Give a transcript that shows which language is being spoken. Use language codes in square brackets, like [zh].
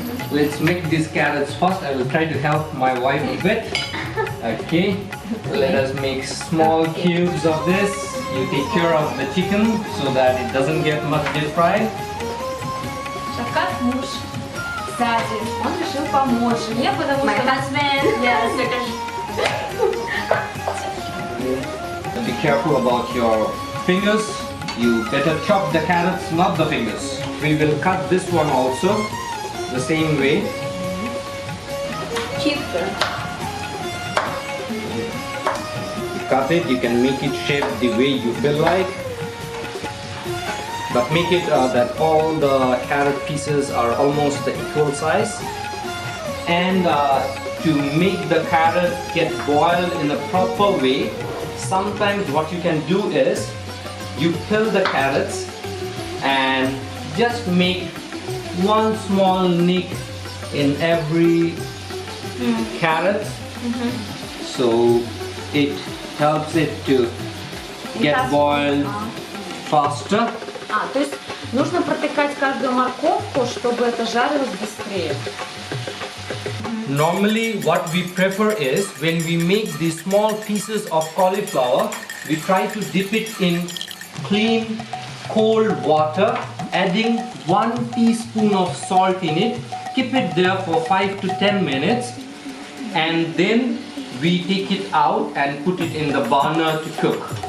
[en] Let's make these carrots first. I will try to help my wife a bit. Okay. Let us make small cubes of this. You take care of the chicken so that it doesn't get much deep fried. [ru] Шафкат муж Зази, он решил помочь мне, потому [en] My [ru] что... [en] husband. Yes. Be careful about your fingers. You better chop the carrots, not the fingers. We will cut this one also the same way. Cheaper. Cut it, you can make it shape the way you feel like, but make it that all the carrot pieces are almost the equal size. And to make the carrot get boiled in a proper way, sometimes what you can do is you peel the carrots and just make one small nick in every carrot, so it helps it to get boiled faster. [ru] То есть нужно протыкать каждую морковку, чтобы это жарилось быстрее. [en] Normally what we prefer is when we make these small pieces of cauliflower, we try to dip it in clean cold water, adding 1 teaspoon of salt in it, keep it there for 5 to 10 minutes, and then we take it out and put it in the burner to cook.